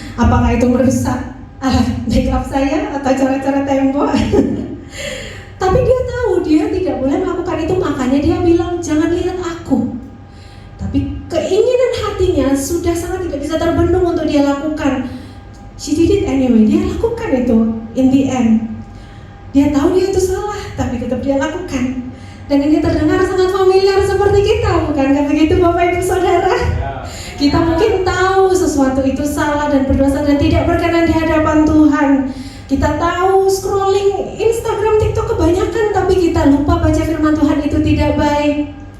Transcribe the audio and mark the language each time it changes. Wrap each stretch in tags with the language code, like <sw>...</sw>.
<id>Apakah itu merusak makeup saya atau cara-cara tembok? Tapi dia tahu dia tidak boleh melakukan itu, makanya dia bilang jangan lihat aku. Tapi keinginan hatinya sudah sangat tidak bisa terbendung untuk dia lakukan.</id> <en>She did it anyway,</en> <id>dia lakukan itu</id> <en>in the end.</en> <id>Dia tahu dia itu salah, tapi tetap dia lakukan. Dan ini terdengar sangat familiar seperti kita, bukankah begitu Bapak Ibu Saudara? Kita mungkin tahu sesuatu itu salah dan berdosa dan tidak berkenan di hadapan Tuhan. Kita tahu scrolling Instagram, TikTok kebanyakan, tapi kita lupa baca firman Tuhan itu tidak baik.</id>